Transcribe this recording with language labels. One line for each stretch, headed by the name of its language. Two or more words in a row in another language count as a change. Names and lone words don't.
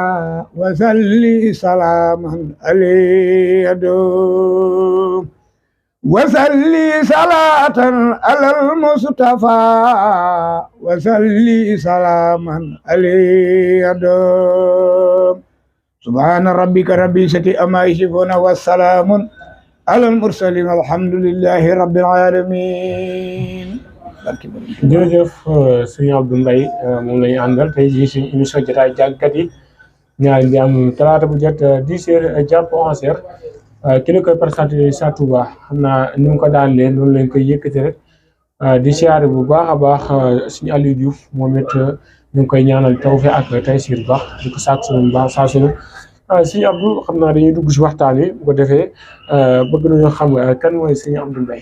Arabic: وصلي سلاما عليه يدوم وصلي صلاة على المصطفى وصلي سلاما عليه دوم سبحان ربك رب العزة عما يصفون والسلام على المرسلين الحمد لله رب العالمين.
Wolof: jërëjëf sëñ Abdou Mbaye moom la ñu àndal tey jii suñu émission jotaay jàngkat yi ñaari di am talaata bu jot 10h jàpp 11h ki la koy présenté Sa Touba xam naa ni mu ko daan leen noonu lañ koy yëkkati rek di siyaare bu baax a baax suñu Aliou Diouf moom it ñu ngi koy ñaanal tawfeex ak taysiir bu baax di ko sàkk suñu baax saa su ne sëñ Abdou xam naa dañuy dugg si waxtaan wi bu ko defee bëgg nañoo xam kan mooy sëñ Abdou Mbaye.